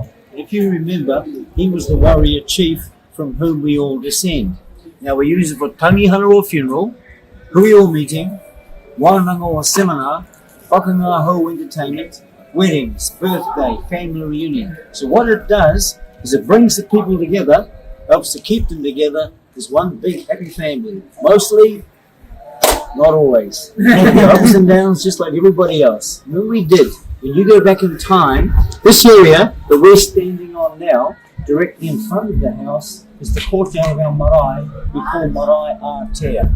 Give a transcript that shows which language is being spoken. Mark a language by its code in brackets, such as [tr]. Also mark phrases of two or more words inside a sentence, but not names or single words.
[en] And if you remember, he was the warrior chief from whom we all descend. Now we use it for tangihanga or funeral, hui o meeting, wānanga or seminar, whakangaho entertainment, weddings, birthday, family reunion. So what it does is it brings the people together, helps to keep them together as one big happy family. Mostly, not always. Ups and downs just like everybody else. And when we did, when you go back in time, this area that we're standing on now, directly in front of the house, is the courtyard of our marae, we call Marae Aotea.